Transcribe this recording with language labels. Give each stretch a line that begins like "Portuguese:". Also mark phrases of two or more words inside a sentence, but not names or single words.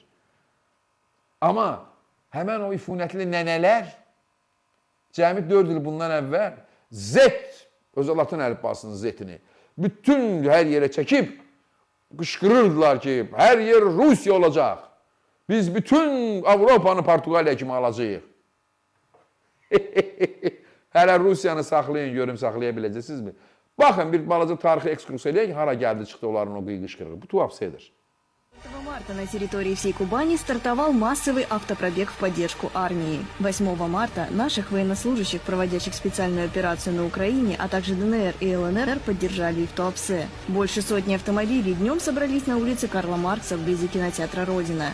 Azerbaijani: Amma həmən o ifunətli nənələr cəmi 4 il bundan əvvəl Z, özə Latın əlifbasının Z-ini bütün hər yerə çəkib qışqırırdılar ki, hər yer Rusiya olacaq. Biz bütün Avropanı Portuqaliya kimi alacağıq. Hələ Rusiyanı saxlayın, görüm saxlaya biləcəksinizmi? Baxın, bir balaca tarixi ekskursiya eləyək, hara gəldi çıxdı onların o qışqırığı. Bu Tuapse'dir.
Russian: 5 марта на территории всей Кубани стартовал массовый автопробег в поддержку армии. 8 марта наших военнослужащих, проводящих специальную операцию на Украине, а также ДНР и ЛНР, поддержали и в Туапсе. Больше сотни автомобилей днем собрались на улице Карла Маркса вблизи кинотеатра «Родина».